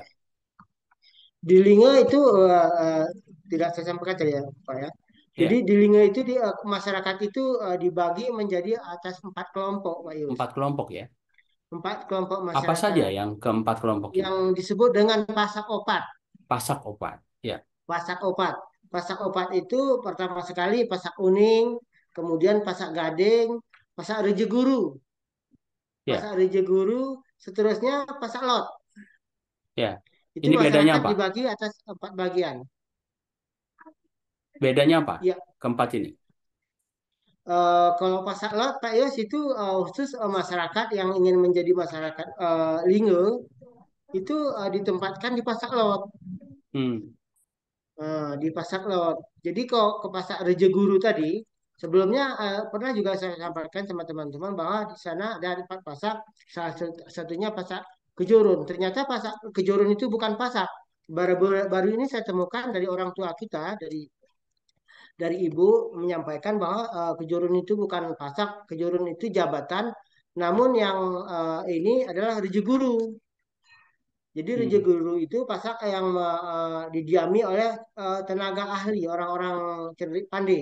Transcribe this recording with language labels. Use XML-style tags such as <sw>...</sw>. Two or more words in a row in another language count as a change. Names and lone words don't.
<id>Di Linge itu tidak saya sampaikan tadi ya, Pak ya. Jadi Ya, di Linge itu masyarakat itu dibagi menjadi atas 4 kelompok, Pak Yus. 4 kelompok ya. 4 kelompok Apa saja masyarakat yang keempat kelompok ini? yang disebut dengan pasak opat. Pasak opat. Ya, Pasak opat. Pasak opat itu pertama sekali pasak uning, kemudian pasak gading, pasak rejeguru, ya, pasak rejeguru, seterusnya pasak lot. ya. Itu Ini bedanya masyarakat apa? dibagi atas 4 bagian. Bedanya apa? Ya, Keempat ini. kalau pasak lot Pak Yos itu khusus masyarakat yang ingin menjadi masyarakat Linge itu ditempatkan di pasak lot. Hmm, Di pasak lot. Jadi kalau ke pasak Rejeguru tadi, sebelumnya pernah juga saya sampaikan sama teman-teman bahwa di sana ada 4 pasak, satunya pasak Kejurun. Ternyata pasak Kejurun itu bukan pasak. Baru ini saya temukan dari orang tua kita, dari ibu menyampaikan bahwa Kejurun itu bukan pasak, Kejurun itu jabatan. Namun yang ini adalah Rejeguru. Jadi Raja hmm, Guru itu pasak yang didiami oleh tenaga ahli, orang-orang cerdik pandai</id>